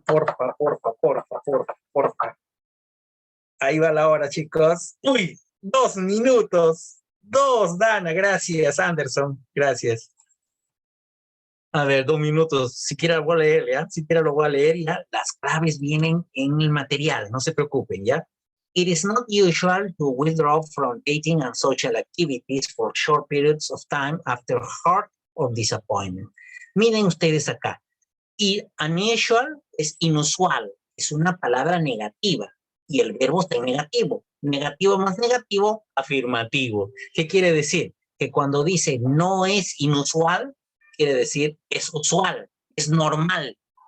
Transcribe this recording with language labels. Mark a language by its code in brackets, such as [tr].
[es] Porfa, porfa, porfa, porfa, porfa. Ahí va la hora, chicos. Uy, 2 minutos. 2, Dana, gracias, Anderson, gracias. A ver, 2 minutos. Siquiera lo voy a leer, ¿ya? Siquiera lo voy a leer, ¿ya? Las claves vienen en el material, no se preocupen, ¿ya? [en] It is not usual to withdraw from dating and social activities for short periods of time after hurt or disappointment. [es] Miren ustedes acá. Y unusual es inusual, es una palabra negativa y el verbo está en negativo. Negativo más negativo, afirmativo. ¿Qué quiere decir? Que cuando dice no es inusual, quiere decir es usual, es normal.